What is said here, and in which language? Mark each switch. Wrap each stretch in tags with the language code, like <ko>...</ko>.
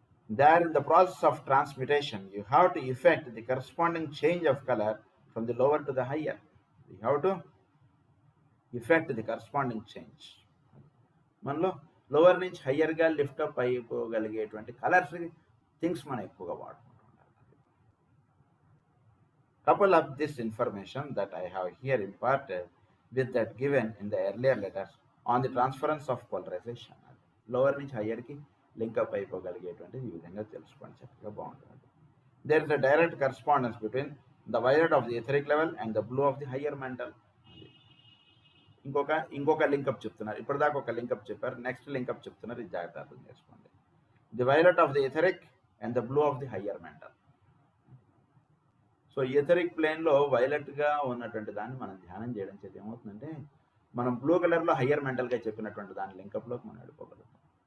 <en>There in the process of transmutation you have to effect the corresponding change of color from the lower to the higher. You have to effect the corresponding change.</en> <te>మనలో lower నుంచి హయ్యర్గా lift-up అయిపోగలిగేటువంటి colours things మనం ఎక్కువగా వాడుకుంటాం.</te> <en>Couple of this information that I have here imparted with that given in the earlier letters on the transference of polarization.</en> <te>Lower నుంచి హయ్యర్కి link up అయిపోగలిగేటువంటిది ఈ విధంగా తెలుసుకోండి, చక్కగా బాగుంటుంది.</te> <en>There is a direct correspondence between the violet of the etheric level and the blue of the higher mental.</en> <te>ఇంకొక link up చెప్తున్నారు. ఇప్పటిదాకా ఒక లింకప్ చెప్పారు, నెక్స్ట్ లింకప్ చెప్తున్నారు. ఇది జాగ్రత్త అర్థం చేసుకోండి.</te> <en>The violet of the etheric and the blue of the higher mental.</en> <te>So etheric ప్లేన్లో వైలెట్గా ఉన్నటువంటి దాన్ని మనం ధ్యానం చేయడం చేత ఏమవుతుందంటే మనం బ్లూ కలర్లో హయ్యర్ మెంటల్గా చెప్పినటువంటి దాని లింకప్లోకి మనం వెళ్ళిపోగలుగుతాం.</te>